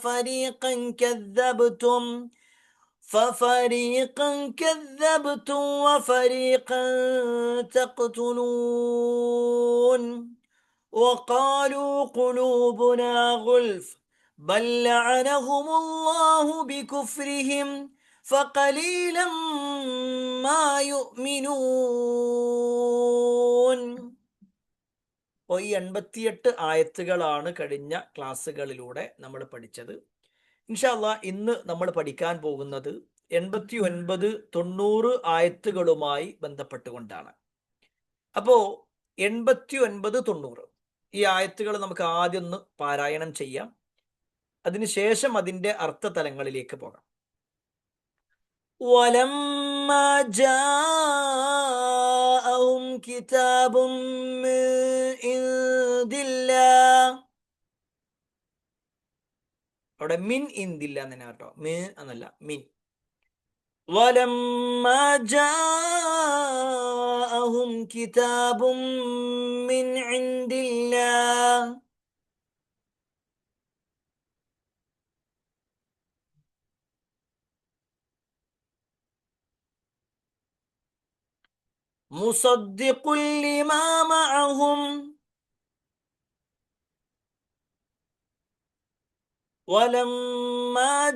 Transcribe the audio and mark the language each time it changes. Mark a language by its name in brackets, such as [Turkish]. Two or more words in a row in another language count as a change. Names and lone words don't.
[Arabic] ففريقا كذبتم وفريقا تقتلون وقالوا قلوبنا غلف بل لعنهم الله بكفرهم فقليلا ما يؤمنون. [Malayalam] അപ്പോൾ ഈ 88 ആയത്തുകളാണ് കഴിഞ്ഞ ക്ലാസ്സുകളിലൂടെ നമ്മൾ പഠിച്ചത്. [Arabic] إن شاء الله [Malayalam] ഇന്ന് നമ്മൾ പഠിക്കാൻ പോകുന്നത് 89 90 ആയത്തുകളുമായി ബന്ധപ്പെട്ടുകൊണ്ടാണ്. അപ്പോൾ 89 90 ഈ ആയത്തുകൾ നമുക്ക് ആദ്യം ഒന്ന് പാരായണം ചെയ്യാം. അതിനുശേഷം അതിൻ്റെ അർത്ഥതലങ്ങളിലേക്ക് പോകാം. [Arabic] ولما جاءهم كتاب من عند الله, [Malayalam] അവിടെ [Arabic] من عند الله [Malayalam] എന്നാണ് കേട്ടോ, മി എന്നല്ല മിൻ. [Arabic] ولما جاءهم كتاب من عند الله مصدق لما معهم ولما